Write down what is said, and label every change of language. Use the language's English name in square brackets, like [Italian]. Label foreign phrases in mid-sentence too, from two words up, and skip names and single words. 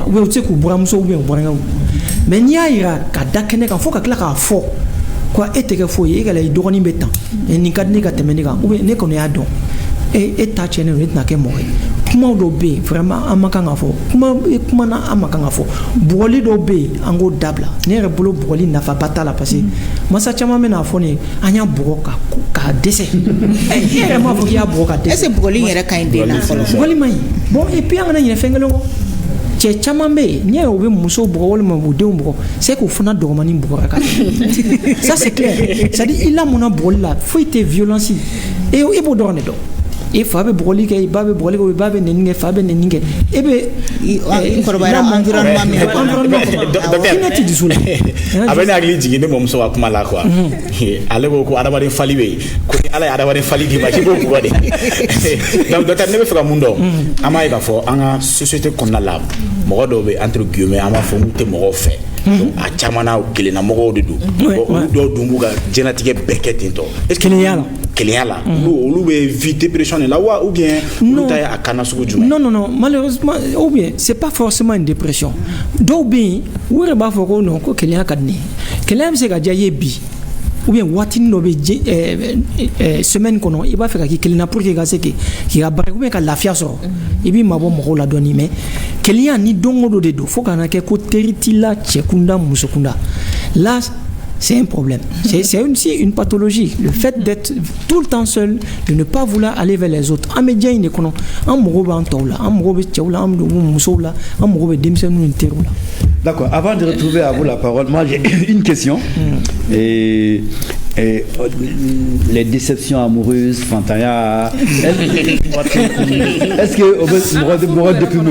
[French] ou bien [Bambara] u tɛ se k'u buramuso [French] ou bien [Bambara] u burankɛw mais n'i y'a yira ka da kɛnɛ kan fo ka tila k'a fɔ quoi e tɛ kɛ foyi ye e ka la i dɔgɔnin bɛ tan nin ka di ne ka tɛmɛ ne kan [French] ou bien [Bambara] ne kɔni y'a dɔn e ta tiɲɛnen don e tɛna kɛ mɔgɔ ye kumaw dɔw bɛ yen vraiment an ma kan ka fɔ kuma na an ma kan ka fɔ bugɔli dɔw bɛ yen an k'o dabila ne yɛrɛ bolo bugɔli nafaba t'a la [French] parce que [Bambara] masa caman bɛ n'a fɔ ne ye an y'a bugɔ k'a dɛsɛ e yɛrɛ m'a fɔ k'i y'a bugɔ ka dɛsɛ [French] est ce que [Bambara] bugɔli yɛrɛ ka ɲi den na fɔlɔ bugɔli man ɲi bon [French] et puis [Bambara] an kana ɲinɛ fɛn kelen kɔ cɛ caman bɛ yen n'i y'a ye u bɛ musow bugɔ walima u denw bugɔ c'est k'u fana dɔgɔmanin bugɔra ka tɛmɛ [French] ça c'est clair c'est à dire [Bambara] i lamɔna bugɔli la foyi tɛ violence e b'o dɔrɔn de dɔn i fa bɛ bugɔli kɛ i ba bɛ bugɔli kɛ i ba bɛ nɛni kɛ fa bɛ nɛni kɛ e bɛ kɔrɔbayara environnement min kɔnɔ hinɛ tɛ dusu la a bɛ ne hakili jigin ne mɔmuso ka kuma la quoi ale ko adamaden fali bɛ yen ko ni ala ye adamaden fali d'i ma k'i b'o bugɔ de [French] donc docteur [Bambara] ne bɛ fɛ ka mun dɔn an b'a ye k'a fɔ an ka société kɔnɔna la mɔgɔ dɔw bɛ [French] entre guillemets [Bambara] an b'a fɔ n tɛ mɔgɔw fɛ a caman na kelenna mɔgɔw de don olu dɔw dun b'u ka diɲɛlatigɛ bɛɛ kɛ ten tɔ [French] est ce que [Bambara] kelenya la olu bɛ [French] vie dépression [Bambara] la ou bien olu ta ye a kana sugu jumɛn? [French] Non, malheureusement, ou bien c'est pas forcément une dépression. [Bambara] Dɔw bɛ yen u yɛrɛ b'a fɔ ko non ko kelenya ka di ne ye. Kelenya bɛ se ka diya i ye bi [French] ou bien [Bambara] waatini dɔ bɛ semaine kɔnɔ i b'a fɛ ka k'i kelen na [French] pour que [Bambara] i ka se k'i ka baara ou bien ka lafiya sɔrɔ i b'i mabɔ mɔgɔw la dɔɔni mais kelenya ni don o don de don fo ka na kɛ ko teri t'i la cɛ kunda muso kunda [French] là c'est un problème. C'est aussi une pathologie. Le fait d'être tout le temps seul, de ne pas vouloir aller vers les autres. D'accord. Avant de retrouver à vous la parole, moi j'ai une question. Et les déceptions amoureuses, Fantaya, est-ce que vous me déprimer?